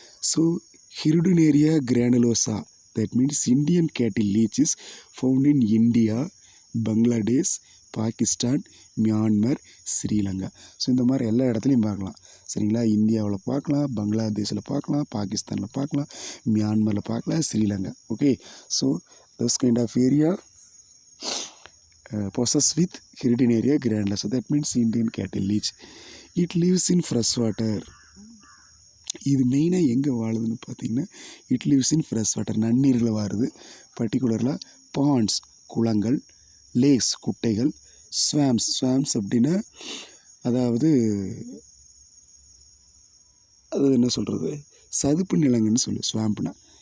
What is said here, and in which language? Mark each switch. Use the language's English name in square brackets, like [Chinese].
[English] So Hirudinaria granulosa, that means Indian cattle leech is found in India, Bangladesh, Pakistan, Myanmar, Sri Lanka. [Tamil] So இந்த மாதிரி எல்லா இடத்துலையும் பார்க்கலாம், சரிங்களா? இந்தியாவில் பார்க்கலாம், பங்களாதேஷில் பார்க்கலாம், பாகிஸ்தானில் பார்க்கலாம், மியான்மரில் பார்க்கலாம், Sri Lanka. [English] Okay, so those kind of area possessed with Hirudinaria granulosa, that means Indian cattle leech. It lives in fresh water. [Tamil] இது மெயினாக எங்கே வாழுதுன்னு பார்த்தீங்கன்னா, [English] it lives in fresh water, [Tamil] நன்னீரில் வாழுது. பர்டிகுலராக பாண்ட்ஸ், குளங்கள், லேக்ஸ், குட்டைகள், ஸ்வாம்ஸ் அப்படின்னா அதாவது அது என்ன சொல்கிறது, சதுப்பு நிலங்கள்னு சொல்லு ஸ்வாம்ப்னா.